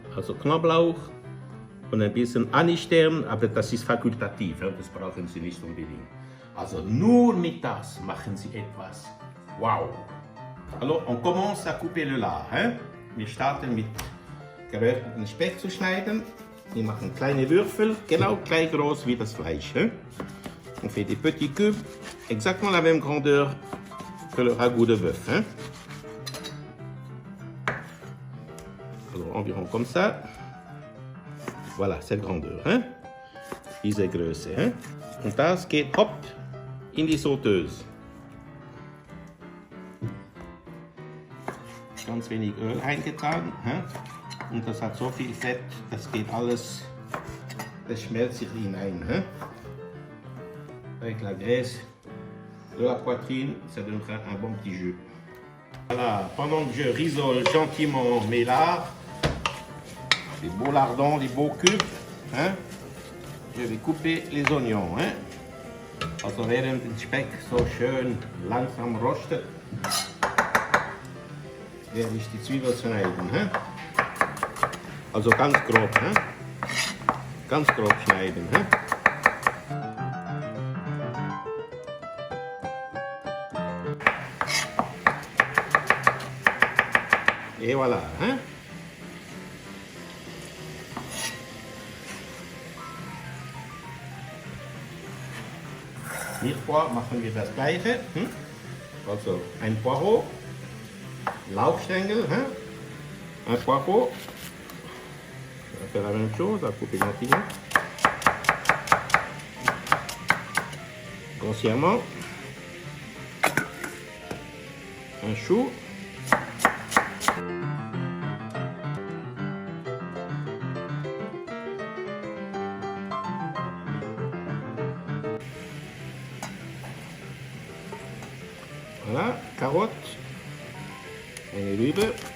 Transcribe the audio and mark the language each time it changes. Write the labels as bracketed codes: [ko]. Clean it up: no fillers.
[de] Also Knoblauch und ein bisschen Anisstern, aber das ist fakultativ, das brauchen Sie nicht unbedingt. Also nur mit das machen Sie etwas. Wow! [fr] Alors, on commence à couper le lard. Hein? [de] Wir starten mit geräucherten Speck zu schneiden. Wir machen kleine Würfel, genau gleich groß wie das Fleisch. Hein? [fr] On fait des petits cubes, exactement la même grandeur que le ragoût de bœuf. Hein? Alors, environ comme ça. Voilà, cette grandeur. Hein? [de] Diese Größe. [fr] Hein? [de] Und das geht hopp in die Sauteuse. Ganz wenig Öl eingetragen. Und das hat so viel Fett, das geht alles, das schmelzt sich hinein. [fr] Avec la graisse de la poitrine, ça donnera un bon petit jus. Voilà, pendant que je risole gentiment mes lards, les beaux lardons, les beaux cubes, je vais couper les oignons. [de] Also während der Speck so schön langsam rostet, werde ich die Zwiebel schneiden. Also ganz grob. Ganz grob schneiden. [fr] Et voilà. [de] Mirepoix machen wir das gleiche. Also ein Poireau. Lauchstängel, [fr] un poireau, on va faire la même chose, on va couper gentiment, grossièrement, un chou, voilà, carotte, [de] eine Rübe.